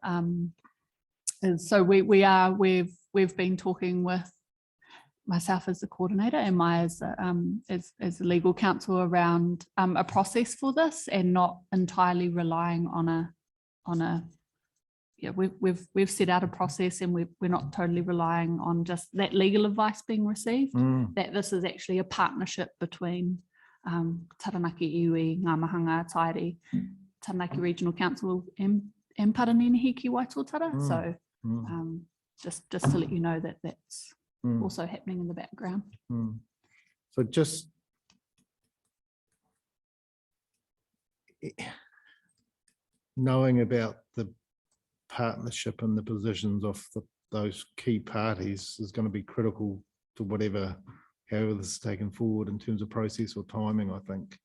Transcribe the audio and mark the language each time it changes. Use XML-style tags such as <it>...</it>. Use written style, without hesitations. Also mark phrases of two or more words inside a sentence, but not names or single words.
<en>Is so we've been talking with myself as the coordinator and Maya as the legal counsel around a process for this, and not entirely relying on a we've set out a process, and we're not totally relying on just that legal advice being received. That this is actually a partnership between Taranaki Iwi, Ngā Mahanga, Tairi, Taranaki Regional Council, and Paranini Hiki Waitotara. So just to let you know that that's also happening in the background. So just knowing about the partnership and the positions of those key parties is going to be critical to however this is taken forward in terms of process or timing, I think.</en>